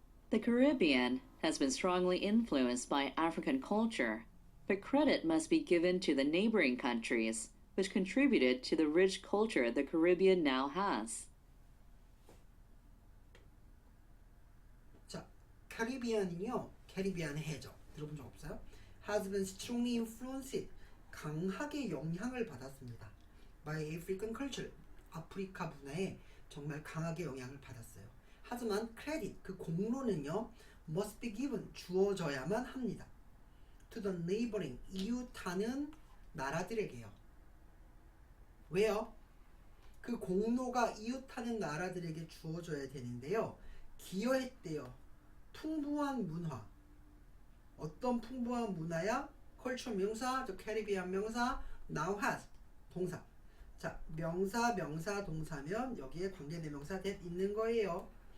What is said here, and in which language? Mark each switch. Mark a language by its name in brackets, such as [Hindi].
[English] The Caribbean has been strongly influenced by African culture, but credit must be given to the neighboring countries, which contributed to the rich culture the Caribbean now has. [Korean] 자, 카리비안은요, 캐리비안의 해죠. 들어본 적 없어요? [English] Has been strongly influenced, [Korean] 강하게 영향을 받았습니다. [English] by African culture, [Korean] 아프리카 문화에 정말 강하게 영향을 받았어요. 하지만 크레딧, 그 공로는요, [English] must be given, [Korean] 주어져야만 합니다. [English] to the neighboring, [Korean] 이웃하는 나라들에게요. 왜요? 그 공로가 이웃하는 나라들에게 주어져야 되는데요. 기여했대요. 풍부한 문화. 어떤 풍부한 문화야? culture 명사, 또 캐리비안 명사, [English] now has [Korean] 동사. 자, 명사, 동사면 여기에 관계대명사 that 있는 거예요.